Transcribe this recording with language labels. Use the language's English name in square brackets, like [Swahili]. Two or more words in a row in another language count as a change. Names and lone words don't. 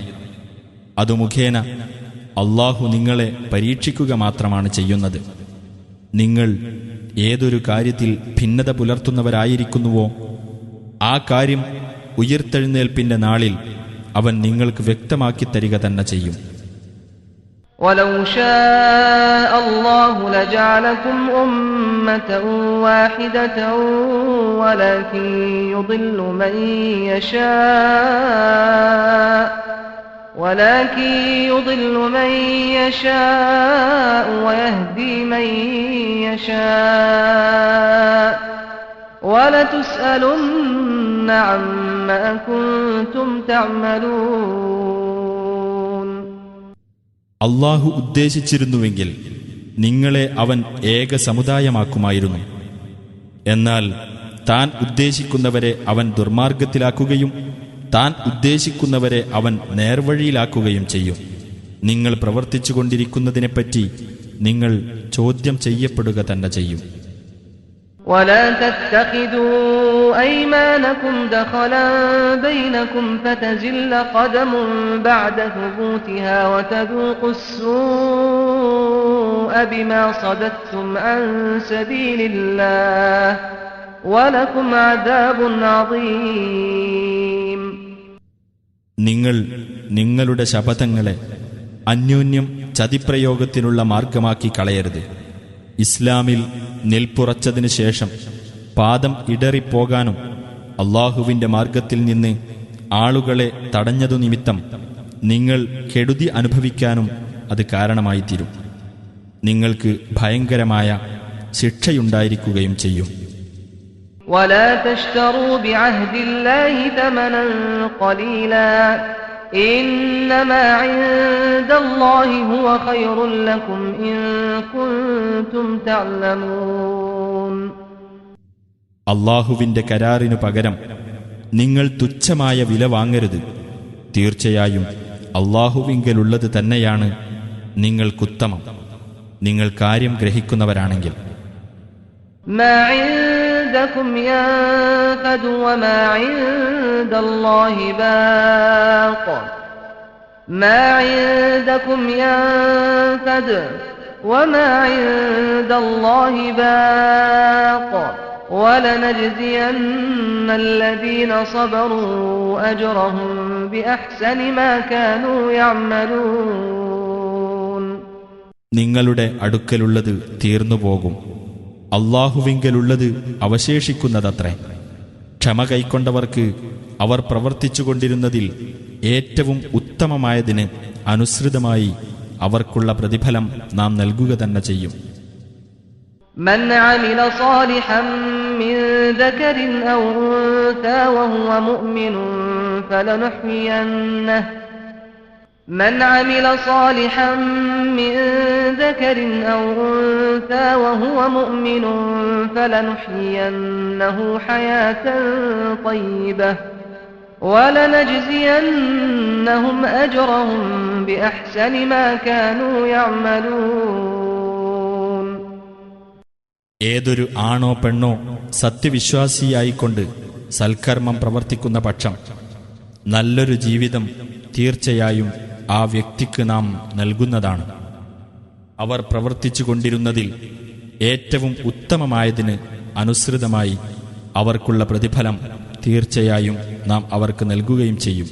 [Malayalam] അതു മുഖേന അല്ലാഹു നിങ്ങളെ പരീക്ഷിക്കുക മാത്രമാണ് ചെയ്യുന്നത്. നിങ്ങൾ ഏതൊരു കാര്യത്തിൽ ഭിന്നത പുലർത്തുന്നവരായിരിക്കുന്നുവോ ആ കാര്യം ഉയിർത്തെഴുന്നേൽപ്പിന്റെ നാളിൽ അവൻ നിങ്ങൾക്ക് വ്യക്തമാക്കി തരിക തന്നെ ചെയ്യും. [Arabic] وَلَوْ شَاءَ اللَّهُ لَجَعَلَكُمْ أُمَّةً وَاحِدَةً وَلَكِنْ يُضِلُّ مَن يَشَاءُ وَيَهْدِي مَن يَشَاءُ وَلَتُسْأَلُنَّ عَمَّا كُنتُمْ تَعْمَلُونَ. [Malayalam] അല്ലാഹു ഉദ്ദേശിച്ചിരുന്നുവെങ്കിൽ നിങ്ങളെ അവൻ ഏക സമുദായമാക്കുമായിരുന്നു. എന്നാൽ താൻ ഉദ്ദേശിക്കുന്നവരെ അവൻ ദുർമാർഗത്തിലാക്കുകയും താൻ ഉദ്ദേശിക്കുന്നവരെ അവൻ നേർവഴിയിലാക്കുകയും ചെയ്യും. നിങ്ങൾ പ്രവർത്തിച്ചുകൊണ്ടിരിക്കുന്നതിനെപ്പറ്റി നിങ്ങൾ ചോദ്യം ചെയ്യപ്പെടുക തന്നെ ചെയ്യും. [Arabic] ولا تتخذوا أيمانكم دخلا بينكم فتزل قدم بعد ثبوتها وتذوقوا السوء بما صددتم عن سبيل الله ولكم عذاب عظيم. [Malayalam] നിങ്ങൾ നിങ്ങളുടെ ശപഥങ്ങളെ അന്യോന്യം ചതിപ്രയോഗത്തിനുള്ള മാർഗമാക്കി കളയരുത്. ഇസ്ലാമിൽ നിൽപ്പുറച്ചതിനു ശേഷം പാദം ഇടറിപ്പോകാനും അല്ലാഹുവിന്റെ മാർഗത്തിൽ നിന്ന് ആളുകളെ തടഞ്ഞതു നിമിത്തം നിങ്ങൾ കെടുതി അനുഭവിക്കാനും അത് കാരണമായിത്തീരും. നിങ്ങൾക്ക് ഭയങ്കരമായ ശിക്ഷയുണ്ടായിരിക്കുകയും ചെയ്യും. [Arabic] ولا تشتروا بعهد الله ثمنا قليلا إنما عند الله هو خير لكم إن كنتم تعلمون. [Malayalam] അല്ലാഹുവിന്റെ കരാറിനു പകരം നിങ്ങൾ തുച്ഛമായ വില വാങ്ങരുത്. തീർച്ചയായും അല്ലാഹുവിങ്കലുള്ളത് തന്നെയാണ് നിങ്ങൾക്കുത്തമം, നിങ്ങൾ കാര്യം ഗ്രഹിക്കുന്നവരാണെങ്കിൽ. [Arabic] ما عندكم ينفد وما عند الله باق ما عندكم ينفد وما عند الله باق ولنجزين الذين صبروا أجرهم بأحسن ما كانوا يعملون. [Malayalam] നിങ്ങളുടെ അടുക്കലുള്ളത് തീർന്നുപോകും, അല്ലാഹുവിങ്കലുള്ളത് അവശേഷിക്കുന്നതത്രേ. ക്ഷമ കൈക്കൊണ്ടവർക്ക് അവർ പ്രവർത്തിച്ചുകൊണ്ടിരുന്നതിൽ ഏറ്റവും ഉത്തമമായതിന് അനുസൃതമായി അവർക്കുള്ള പ്രതിഫലം നാം നൽകുക തന്നെ ചെയ്യും. [Arabic] من عمل صالحا من ذكر أو أنثى وهو مؤمن فلنحيينه من عمل صالحا من ذكر أو أنثى وهو مؤمن فلنحيينه حياة طيبة ولنجزينهم أجرهم بأحسن ما كانوا يعملون. [Malayalam] ഏതൊരു ആണോ പെണ്ണോ സത്യവിശ്വാസിയായിക്കൊണ്ട് സൽക്കർമ്മം പ്രവർത്തിക്കുന്ന പക്ഷം നല്ലൊരു ജീവിതം തീർച്ചയായും ആ വ്യക്തിക്ക് നാം നൽകുന്നതാണ്. അവർ പ്രവർത്തിച്ചു കൊണ്ടിരുന്നതിൽ ഏറ്റവും ഉത്തമമായതിന് അനുസൃതമായി അവർക്കുള്ള പ്രതിഫലം തീർച്ചയായും നാം അവർക്ക് നൽകുകയും ചെയ്യും.